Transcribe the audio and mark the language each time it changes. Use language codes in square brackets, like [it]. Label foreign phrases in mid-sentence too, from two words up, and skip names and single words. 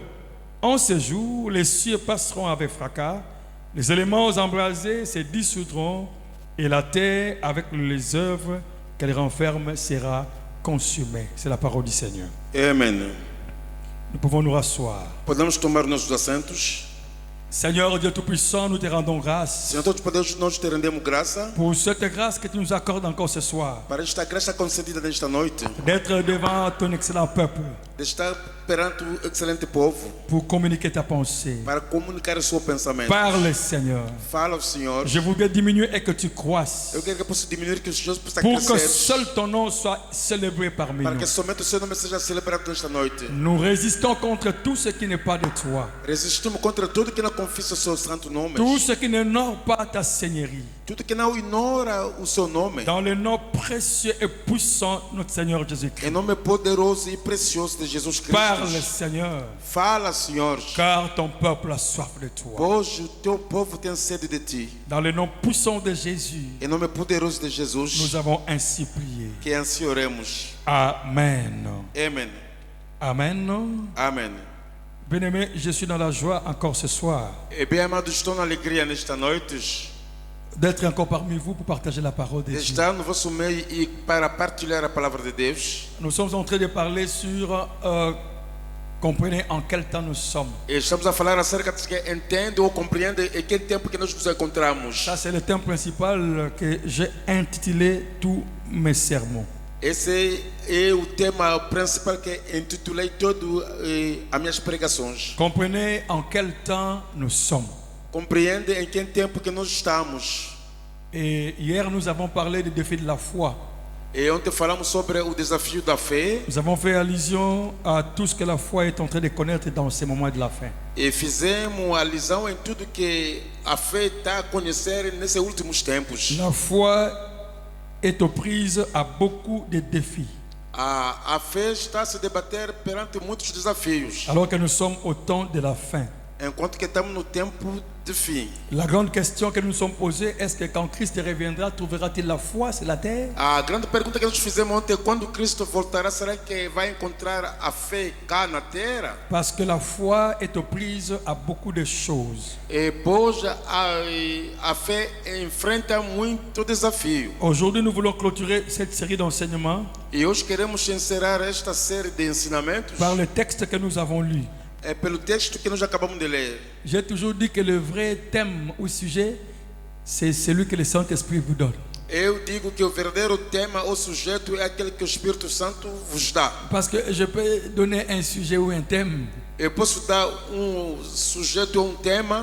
[fr] En ce jour, les cieux passeront avec fracas, les éléments embrasés se dissoudront, et la terre, avec les œuvres qu'elle renferme, sera consumée. C'est la parole du Seigneur. Amen. Nous pouvons nous rasseoir. [pt] Podemos tomar nossos assentos. [fr] Seigneur Dieu Tout-Puissant, nous te rendons grâce [pt] Senhor, todos podemos, nós te rendemos graça [fr] pour cette grâce que tu nous accordes encore ce soir, [pt] para esta graça concedida nesta noite, [fr] d'être devant ton excellent peuple [pt] de estar perante o excelente povo, [fr] pour communiquer ta pensée. [pt] para comunicar o seu pensamento. [fr] Parle, Seigneur. [pt] Fala ao Senhor. [fr] Je voudrais diminuer et que tu croisses, [pt] Eu quero que possa diminuir, que os Jesus possa [fr] pour que [pt] crescer, [fr] seul ton nom soit célébré parmi [pt] para [fr] nous. [pt] que somente o seu nome seja celebrado nesta noite. [fr] Nous résistons contre tout ce qui n'est pas de toi, [pt] Resistimos contra tudo que não confessa o seu santo nome, [fr] tout ce qui n'honore pas ta seigneurie. [pt] tudo que não ignora o seu nome. [fr] Dans le nom précieux et puissant de notre Seigneur [pt] Em [fr] Jésus-Christ. [pt] nome poderoso e precioso de Jesus Cristo. [fr] Parle, Seigneur, [pt] Fala, Senhor, [fr] car ton peuple a soif de toi. [pt] pois o teu povo tem sede de ti. [fr] Dans le nom puissant de Jésus, [pt] Em nome poderoso de Jesus, [fr] nous avons ainsi prié. [pt] que assim oremos. [fr] Amen. Amen. Amen. [pt] Amém. [fr] Bien-aimé, je suis dans la joie encore ce soir [pt] E bem, amados, estou na alegria nesta noite [fr] d'être encore parmi vous pour partager la parole de [pt] de [fr] Dieu. [pt] estar no vosso meio e para partilhar a palavra de Deus. [fr] Nous sommes en train de parler sur, comprenez en quel temps nous sommes. [pt] E estamos a falar acerca de que entende ou compreende em que tempo que nós nos encontramos. [fr] Ça, c'est le thème principal que j'ai intitulé tous mes sermons. [pt] Esse é o tema principal que intitulei todo as minhas pregações. [fr] Comprenez en quel temps nous sommes. [pt] Compreende em que tempo que nós estamos. [fr] Et hier, nous avons parlé des défis de la foi. [pt] E ontem falamos sobre o desafio da fé [fr] Nous avons fait allusion à tout ce que la foi est en train de connaître dans ces moments de la fin. [pt] e fizemos alusão em tudo que a fé está a conhecer nesses últimos tempos. [fr] La foi est aux prises à beaucoup de défis, [pt] A fé está a se debater perante muitos desafios, [fr] alors que nous sommes au temps de la fin. [pt] enquanto que estamos no tempo de fim. [fr] La grande question que nous nous sommes posée, est-ce que quand Christ reviendra, trouvera-t-il la foi sur la terre? [pt] A grande pergunta que nós fizemos ontem, quando Cristo voltará, será que vai encontrar a fé cá na terra? [fr] Parce que la foi est aux prises à beaucoup de choses. [pt] E pois a fé enfrenta muito desafio. [fr] Aujourd'hui, nous voulons clôturer cette série d'enseignements [pt] E hoje queremos encerrar esta série de ensinamentos [fr] par le texte que nous avons lu. [pt] pelo texto que nós acabamos de ler. [fr] J'ai toujours dit que le vrai thème ou sujet, c'est celui que le Saint-Esprit vous donne. [pt] Eu digo que o verdadeiro tema ou sujeito é aquele que o Espírito Santo vos dá. [fr] Parce que je peux donner un sujet ou un thème, [pt] Eu posso dar sujeito ou tema,